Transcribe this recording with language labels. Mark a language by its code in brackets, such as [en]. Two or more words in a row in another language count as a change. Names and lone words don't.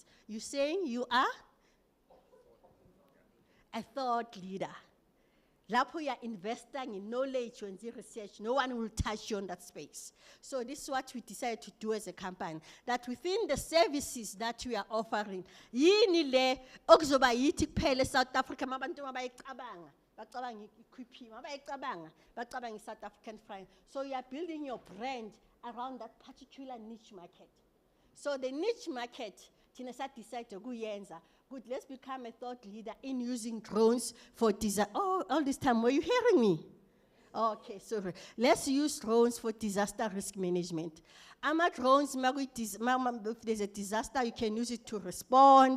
[en] You're saying you are a thought leader. Lapho you are investing in knowledge and research, no one will touch you on that space. So this is what we decided to do as a company, that within the services that we are offering, [zu] yini le okuzoba yithi kuphela eSouth Africa mabantu mabayicabanga, bacabanga iQuippy, mabayicabanga [en] South African frying. So you are building your brand around that particular niche market. So the niche market, thina decided to kuyenza. Good, let's become a thought leader in using drones for disaster. Oh, all this time, were you hearing me? Okay, sorry. Let's use drones for disaster risk management. Drones, if there's a disaster, you can use it to respond.